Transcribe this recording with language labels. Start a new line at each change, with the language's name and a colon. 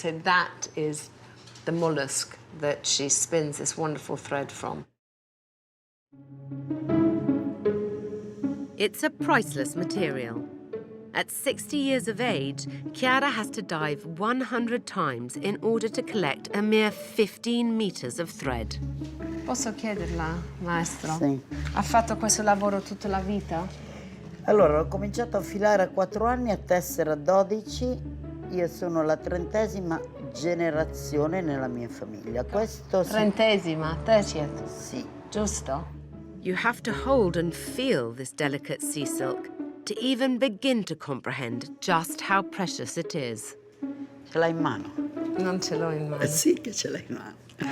English: So that is the mollusk that she spins this wonderful thread from. It's a priceless material. At 60 years of age, Chiara has to dive 100 times in order to collect a mere 15 meters of thread.
Italian: Posso chiederla, maestro? Sì. Ha fatto questo lavoro tutta la vita? Allora, ho cominciato a filare a 4 anni, a tessere a 12. Io sono la 30ª generazione nella mia famiglia. Questo 30ª, 30th. Sì. Giusto?
English: You have to hold and feel this delicate sea silk to even begin to comprehend just how precious it is.
Italian: Ce l'hai in mano? Non ce l'ho in mano. Sì che ce l'hai in mano.